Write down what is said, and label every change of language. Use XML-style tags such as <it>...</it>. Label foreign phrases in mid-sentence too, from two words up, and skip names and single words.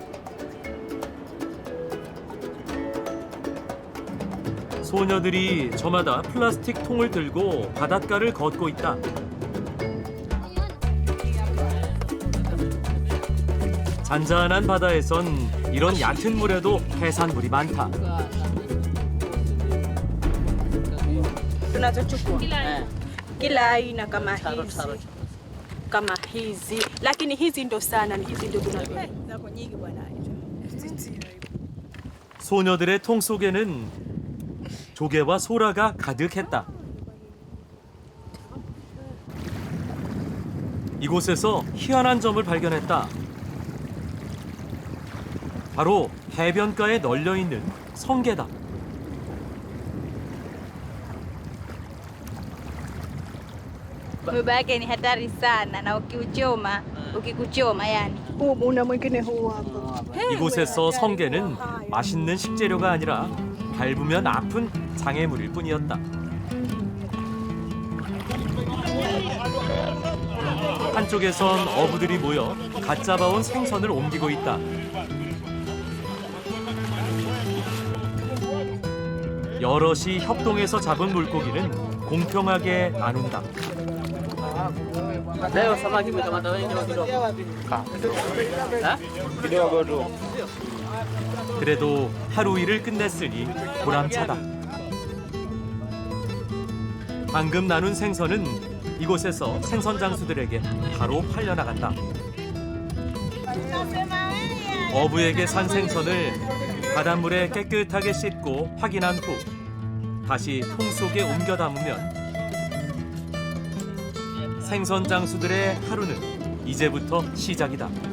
<ko>소녀들이 저마다 플라스틱 통을 들고 바닷가를 걷고 있다. 잔잔한 바다에선 이런 얕은 물에도 해산물이 많다.</ko> <sw>tunazochukua kila aina kama hizi, lakini hizi ndo sana, hizi ndo zako nyingi bwana.</sw> <ko>소녀들의 통 속에는 조개와 소라가 가득했다. 이곳에서 희한한 점을 발견했다. 바로 해변가에 널려 있는 성게다.</ko> <sw>Mwiba yake ni hatari sana na ukikuchoma yani. Una mwingine huu hapa.</sw> <ko>이곳에서 성게는 맛있는 식재료가 아니라 밟으면 아픈 장애물일 뿐이었다. 한쪽에선 어부들이 모여 갓 잡아온 생선을 옮기고 있다. 여럿이 협동해서 잡은 물고기는 공평하게 나눈다.</ko> <sw>Leo samaki umekamata wengi au kidogo? kidogo tu.</sw> <ko>그래도 하루 일을 끝냈으니 보람차다. 방금 나눈 생선은 이곳에서 생선 장수들에게 바로 팔려나간다. 어부에게 산 생선을 바닷물에 깨끗하게 씻고 확인한 후 다시 통 속에 옮겨 담으면 생선 장수들의 하루는 이제부터 시작이다.</ko>